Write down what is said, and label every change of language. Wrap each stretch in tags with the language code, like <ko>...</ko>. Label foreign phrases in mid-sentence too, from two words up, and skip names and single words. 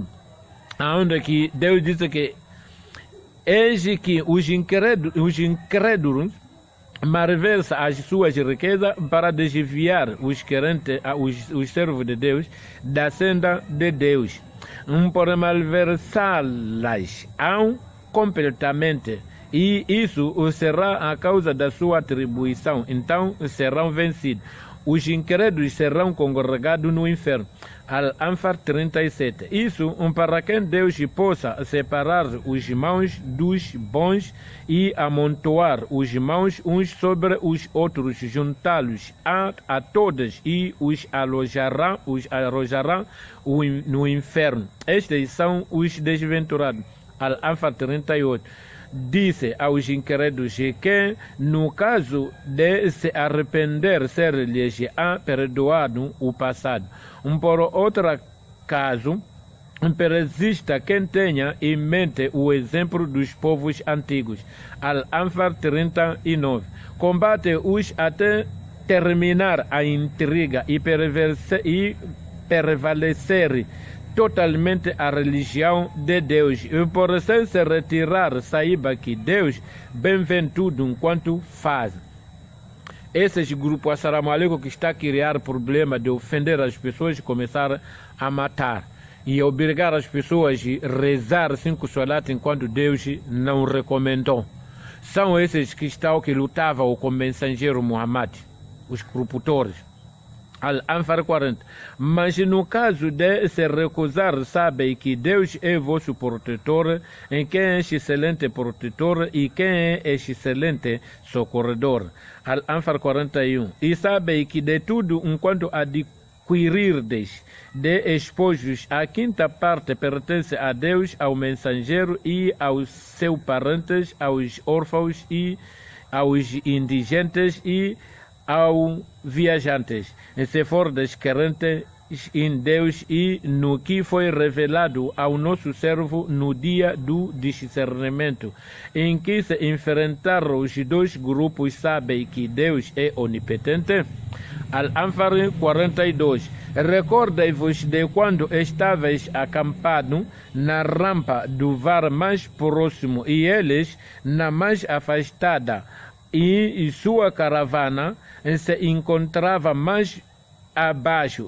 <pt>Onde que Deus diz que eis que os incrédulos malversa as suas riquezas para desviar os querentes, os servos de Deus, da senda de Deus. Por malversá-las completamente. E isso será a causa da sua atribuição. Então serão vencidos. Os incrédulos serão congregados no inferno. Al-Anfal 37. Isso para que Deus possa separar os maus dos bons e amontoar os maus uns sobre os outros, juntá-los a todos e os alojará no inferno. Estes são os desventurados. Al-Anfal 38. Disse aos incrédulos que, no caso de se arrepender, ser-lhes perdoado o passado. Por outro caso, persista quem tenha em mente o exemplo dos povos antigos. Al-Anfal 39. Combate-os até terminar a intriga e prevalecer totalmente a religião de Deus. E por se retirar, saiba que Deus bem vê tudo enquanto faz. Esses grupos,</pt> <ar>السلام عليكم,</ar> <pt>que está a criar problema de ofender as pessoas e começar a matar. E obrigar as pessoas a rezar 5 salat enquanto Deus não recomendou. São esses que lutavam com o mensageiro Muhammad, os corruptores. Al-Anfal 40. Mas no caso de se recusar, sabe que Deus é vosso protetor, em quem é excelente protetor e quem é excelente socorredor. Al-Anfal 41. E sabe que de tudo enquanto adquirirdes de espojos, a quinta parte pertence a Deus, ao mensageiro e aos seus parentes, aos órfãos e aos indigentes e aos viajantes, se for descrente em Deus e no que foi revelado ao nosso servo no dia do discernimento, em que se enfrentaram os dois grupos, sabem que Deus é onipotente. Al-Anfal 42. Recordai-vos de quando estavais acampado na rampa do var mais próximo e eles na mais afastada, e sua caravana se encontrava mais abaixo.</pt>